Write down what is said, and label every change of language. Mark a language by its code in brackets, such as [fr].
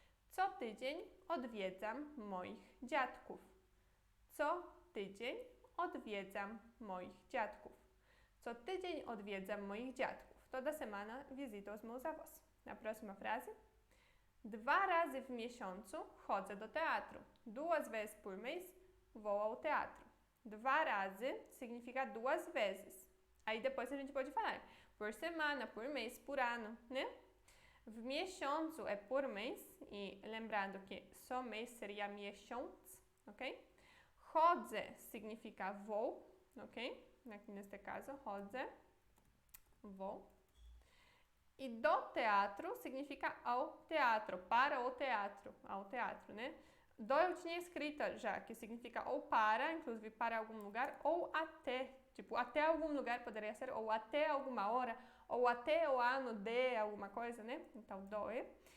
[pl] Co tydzień odwiedzam moich dziadków. Co tydzień odwiedzam moich dziadków. Co tydzień odwiedzam moich dziadków. [pt] Toda semana visito os meus avós. Na próxima frase. [pl] 2 razy w miesiącu chodzę do teatru. [pt] 2 vezes por mês vou ao teatro. 2 razy significa 2 vezes. Aí depois a gente pode falar por semana, por mês, por ano, né? W miesiącu é por mês. E lembrando que só mês seria miesiąc, ok? Chodzę significa vou, ok? Aqui neste caso, chodzę, vou. E do teatro significa ao teatro, para o teatro, ao teatro, né? Do eu tinha escrito já, que significa ou para, inclusive para algum lugar, ou até. Tipo, até algum lugar poderia ser, ou até alguma hora, ou até o ano de alguma coisa, né? Então, do é.